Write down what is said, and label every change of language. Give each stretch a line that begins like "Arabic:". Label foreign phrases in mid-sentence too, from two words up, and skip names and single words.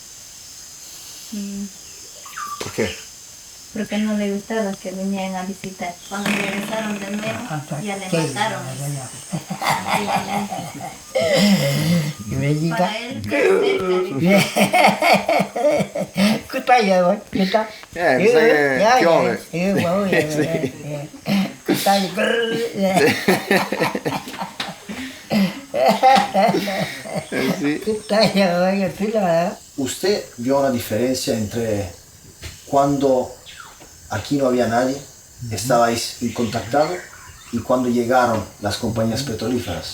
Spanish: ¿Por qué? Porque no le gustaba que vinieran a visitar. Cuando regresaron de nuevo, ya le mataron. Y me diga, Para él, cerca, dice. ¿qué tal ya, güey? ¿Qué tal?
Italian: mi sa che piove.
Spanish: ¿Qué tal? ¿Qué tal ya, güey? ¿Qué tal? ¿Usted vio una diferencia entre cuando aquí no había nadie, estabais incontactados, y cuando llegaron las compañías petrolíferas?